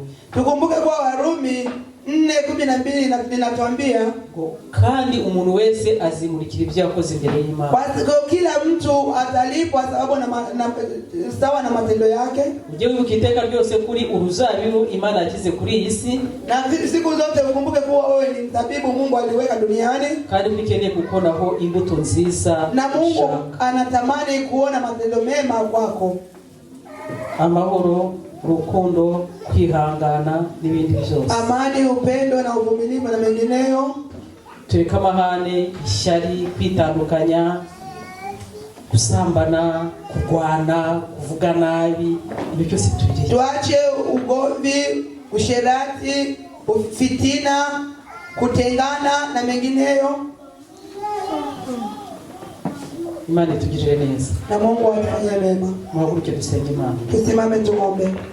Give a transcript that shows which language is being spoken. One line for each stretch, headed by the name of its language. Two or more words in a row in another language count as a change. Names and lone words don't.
Swahili: tukumbuke kwa Warumi 4:12 linatuambia
Kinyarwanda: kandi umuntu wese azimurikira ibyo yakoze imbere y'Imana.
Swahili: Kwa kila mtu atalipwa sababu sawa na matendo yake.
Kinyarwanda: Uje wibuka iteka ryose kuri uruzabibu Imana yakize kuri iyi si,
Swahili: na siku zote ukumbuke kuwa wewe ni mzabibu Mungu aliweka duniani,
Kinyarwanda: kandi ukeneye kukonaho imbuto nziza,
Swahili: na Mungu anatamani kuona matendo mema kwako.
Kinyarwanda: Amahoro, urukundo, kwihangana n'ibindi byose.
Swahili: Amani, upendo na uvumilivu na mengineyo.
Kinyarwanda: Tureka amahane, ishyari, kwitandukanya, kusambana, kurwana, kuvuga nabi, ibyo byose tubireke.
Swahili: Tuache ugomvi, usherati, fitina, kutengana na mengineyo.
Kinyarwanda: Imana itugirire neza,
Swahili: na Mungu atufanyie mema.
Kinyarwanda: Muhaguruke dusenge Imana.
Swahili: Tusimame tuombe.